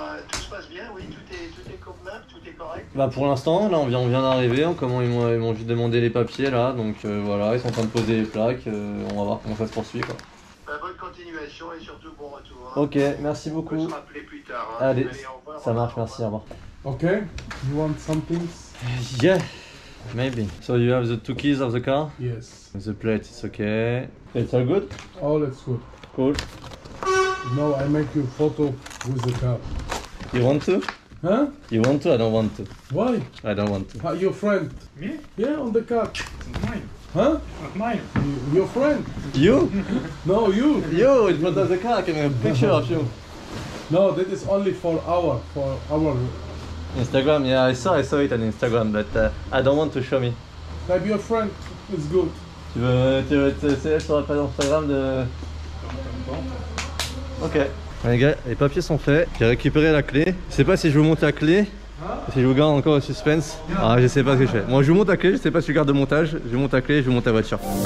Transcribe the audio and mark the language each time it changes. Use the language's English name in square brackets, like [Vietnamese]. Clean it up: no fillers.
[French] Tout se passe bien, oui, tout est convenable, tout est correct. Bah pour l'instant, là on vient d'arriver, comment ils m'ont juste demandé les papiers là, donc voilà, ils sont en train de poser les plaques, on va voir comment ça se poursuit quoi. Bah, bonne continuation et surtout bon retour. Hein. Ok, merci beaucoup. On peut se rappeler plus tard. Hein. Allez, au revoir, ça marche, merci, au revoir. [English] Okay, you want something? Yeah, maybe. So you have the two keys of the car? Yes. The plate is okay. It's all good? All it's good. Cool. Now I make you photo with the car. You want to? Huh? You want to? I don't want to. Why? I don't want to. Your friend? Me? Yeah, on the car. It's mine. Huh? Not mine. Your friend? You? No, you. You, in front of the car, I can have a picture of you. No, that is only for our Instagram, yeah, I saw it on Instagram, but I don't want to show me. Maybe your friend is good. [French] Tu veux te essayer sur la page Instagram de... Ok. Les gars, les papiers sont faits, j'ai récupéré la clé. Je sais pas si je vous monte la clé, si je vous garde encore au suspense. Ah, je sais pas ce que je fais. Moi je vous monte la clé, je sais pas si je garde le montage. Je vous monte la clé, je vous monte la voiture.